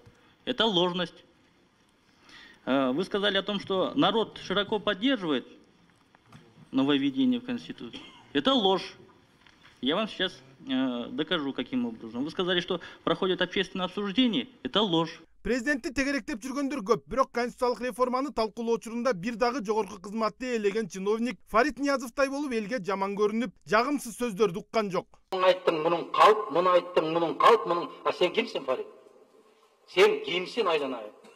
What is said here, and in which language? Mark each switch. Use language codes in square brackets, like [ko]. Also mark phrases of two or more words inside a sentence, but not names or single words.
[ru] Это ложность. Вы сказали о том, что народ широко поддерживает нововведение в Конституцию. Это ложь. Я вам сейчас докажу, каким образом. Вы сказали, что проходит общественное обсуждение. Это ложь. [ky] Президентти тегеректеп жүргөндөр көп, бирок конституциялык реформаны талкуулоо учурунда бир дагы жогорку кызматты ээлеген чиновник Фарид Ниязовтай болуп элге жаман көрүнүп, жагымсыз сөздөрдү уккан жок. Айттым, мунун калп, муну айттым, мунун калп, мунун. А сен кимсиң, Фарид? Сен кимсиң, айланайын?